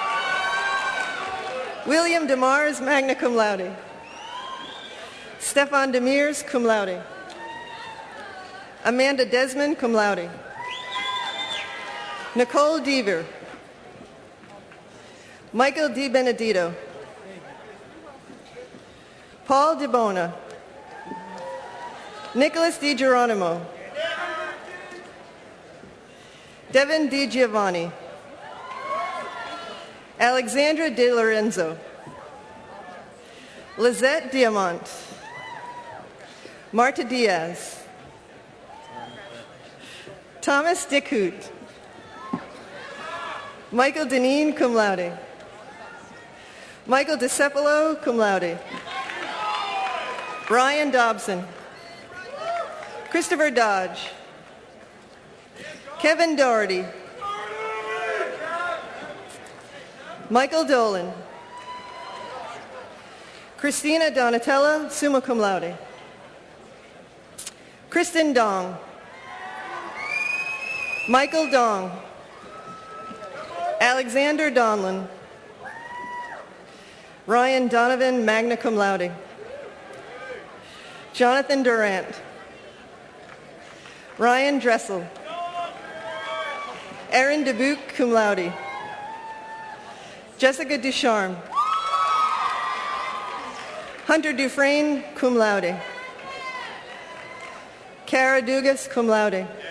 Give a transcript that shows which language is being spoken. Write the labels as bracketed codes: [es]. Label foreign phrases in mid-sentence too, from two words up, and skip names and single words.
[en] William DeMars, [la] magna cum laude. [en] Stefan Demirs, [la] cum laude. [en] Amanda Desmond, [la] cum laude. [en] Nicole Deaver. Michael Di Benedito. Paul DeBona. Nicholas Di Geronimo. Devin Di Giovanni. Alexandra De Lorenzo. Lizette Diamant. Marta Diaz. Thomas Dickhoot. Michael Deneen, [la] cum laude. [en] Michael DeCepolo, [la] cum laude. [en] Brian Dobson. Christopher Dodge. Kevin Doherty. Michael Dolan. Christina Donatella, [la] summa cum laude. [en] Kristen Dong. Michael Dong. Alexander Donlin. Ryan Donovan, [la] magna cum laude. [en] Jonathan Durant. Ryan Dressel. Erin Dubuque, [la] cum laude. [en] Jessica Ducharme. Hunter Dufresne, [la] cum laude. [en] Cara Dugas, [la] cum laude.